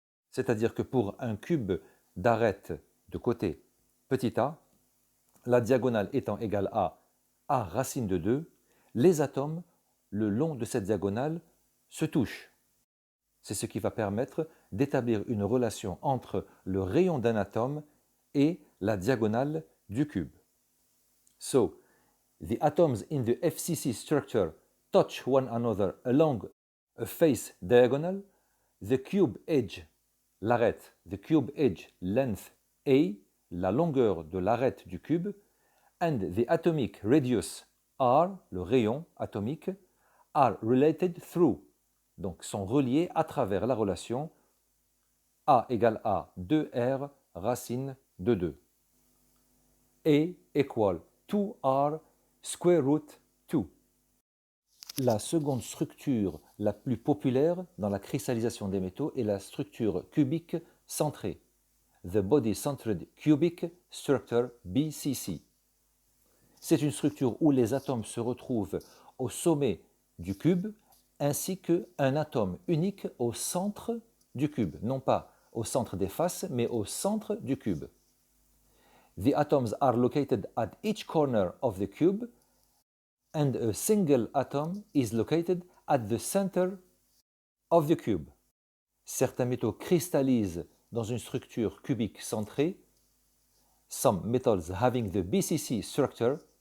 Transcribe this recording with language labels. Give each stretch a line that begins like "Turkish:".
French: C'est-à-dire que pour un cube d'arête de côté petit a, la diagonale étant égale à a racine de 2, les atomes, le long de cette diagonale, se touchent. C'est ce qui va permettre d'établir une relation entre le rayon d'un atome et la diagonale du cube.
English: So, the atoms in the FCC structure touch one another along a face diagonal. The cube edge,
French: l'arête,
English: the cube edge length A,
French: la longueur de l'arête du cube,
English: and the atomic radius R,
French: le rayon atomique,
English: are related through,
French: donc sont reliés à travers la relation A égale à 2R racine de 2.
English: A equal 2R square root 2.
French: La seconde structure la plus populaire dans la cristallisation des métaux est la structure cubique centrée,
English: the body centered cubic structure BCC.
French: C'est une structure où les atomes se retrouvent au sommet du cube ainsi qu'un atome unique au centre du cube, non pas au centre des faces, mais au centre du cube.
English: The atoms are located at each corner of the cube and a single atom is located at the center of the cube.
French: Certains métaux cristallisent dans une structure cubique centrée.
English: Some metals having the BCC structure.